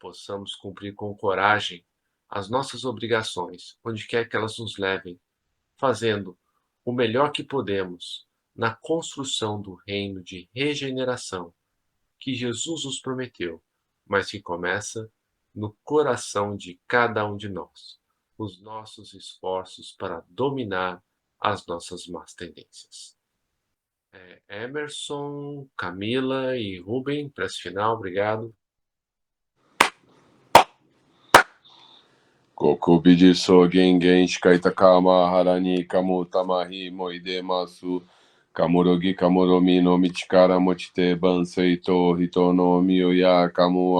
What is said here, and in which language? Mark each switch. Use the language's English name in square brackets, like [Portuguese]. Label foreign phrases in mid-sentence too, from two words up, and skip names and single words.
[Portuguese] possamos cumprir com coragem as nossas obrigações, onde quer que elas nos levem, fazendo o melhor que podemos na construção do reino de regeneração que Jesus nos prometeu, mas que começa no coração de cada um de nós, os nossos esforços para dominar as nossas más tendências. Emerson, Camila e Rubem, prece final, obrigado. [Japanese] こくびじ そ げんげん しかいた かま はらに かむ たまひ もいでます かむろぎ かむろみ の みちから もちて ばんせい と ひと の みおや かむ